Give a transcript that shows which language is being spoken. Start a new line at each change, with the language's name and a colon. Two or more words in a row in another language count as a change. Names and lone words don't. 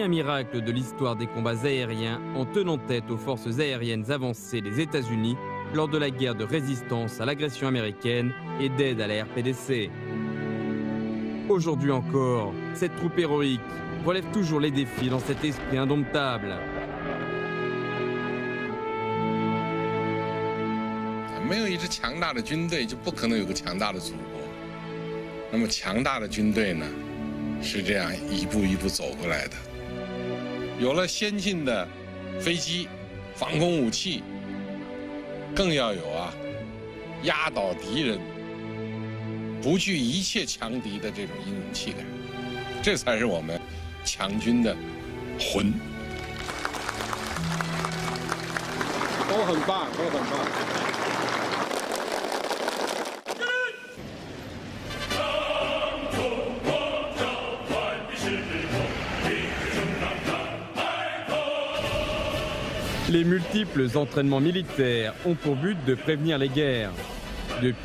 French: un miracle de l'histoire des combats aériens en tenant tête aux forces aériennes avancées des États-Unis lors de la guerre de résistance à l'agression américaine et d'aide à la RPDC. Aujourd'hui encore, cette troupe héroïque relève toujours les défis dans cet esprit indomptable.
Chinese: 没有一支强大的军队，就不可能有个强大的祖国。那么强大的军队呢？是这样一步一步走过来的，有了先进的飞机、防空武器，更要有压倒敌人、不惧一切强敌的这种英勇气概，这才是我们强军的魂。都很棒，都很棒。
French: Les multiples entraînements militaires ont pour but de prévenir les guerres.